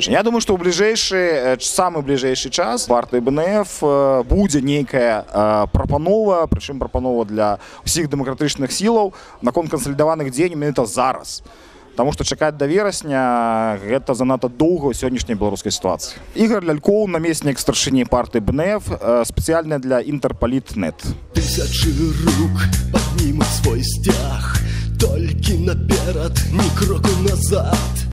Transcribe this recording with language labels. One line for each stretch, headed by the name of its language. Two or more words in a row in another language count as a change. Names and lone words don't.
Belarusian: Я думаю, што ў самы бліжэйшы час партыі БНФ будзе нейкая прапанова, прычым прапанова для ўсіх дэмакратычных сілаў наконт кансалідаваных дзеянняў менавіта зараз. Таму што чакаць да верасня гэта занадта доўга ў сённяшняй беларускай сітуацыі. Ігор Лялькоў, намеснік старшыні партыі БНФ, спецыяльна для Інтэрпаліт.нет.
Russian: Тысячи рук поднимут свой стяг,
Belarusian: толькі наперад, ні кроку назад.